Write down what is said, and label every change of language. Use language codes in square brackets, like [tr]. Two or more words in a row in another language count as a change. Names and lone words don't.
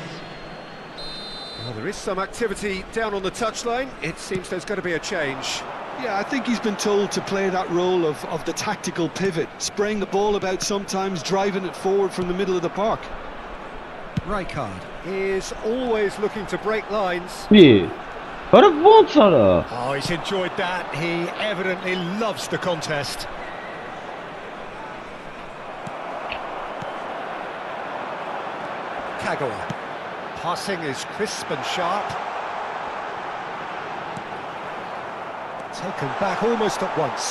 [en] Well, there is some activity down on the touchline. It seems there's going to be a change. Yeah, I think he's been told to play that role of the tactical pivot, spraying the ball about sometimes, driving it forward from the middle of the park. Rijkaard is always looking to break lines. [hy] Մի։ Արա ո՞նց արա։ [en] Oh, he's enjoyed that. He evidently loves the contest. Kagawa. Passing is crisp and sharp. Taken back almost at once.